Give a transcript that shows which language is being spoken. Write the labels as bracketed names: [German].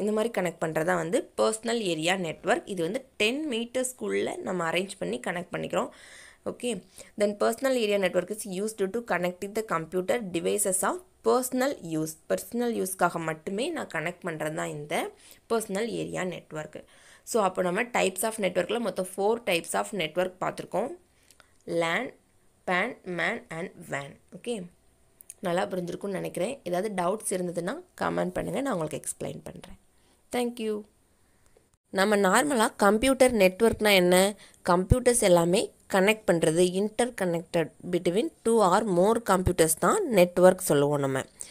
[Tamil] இந்த மாதிரி கனெக்ட் பண்ணுறது தான் வந்து பர்சனல் ஏரியா நெட்வொர்க். இது வந்து 10 மீட்டர்ஸ்க்குள்ளே நம்ம அரேஞ்ச் பண்ணி கனெக்ட் பண்ணிக்கிறோம். Okay. [English] then personal area network is used to connect the computer devices of personal யூஸ்க்காக [Tamil] மட்டுமே நான் கனெக்ட் பண்ணுறது தான் இந்த பர்சனல் ஏரியா நெட்வொர்க். ஸோ அப்போ நம்ம டைப்ஸ் ஆஃப் நெட்வொர்க்கில் மொத்தம் 4 டைப்ஸ் ஆஃப் நெட்வொர்க் பார்த்துருக்கோம். LAN, PAN, MAN and WAN. Okay. நல்லா புரிஞ்சிருக்கும்னு நினைக்கிறேன். ஏதாவது டவுட்ஸ் இருந்ததுன்னா கமெண்ட் பண்ணுங்கள், நான் உங்களுக்கு எக்ஸ்பிளைன் பண்ணுறேன். தேங்க்யூ. நம்ம நார்மலாக கம்ப்யூட்டர் நெட்வொர்க்னால் என்ன? கம்ப்யூட்டர்ஸ் எல்லாமே கனெக்ட் பண்ணுறது, [English] interconnected between 2 or more computers [Tamil] தான் நெட்வொர்க் சொல்லுவோம் நம்ம.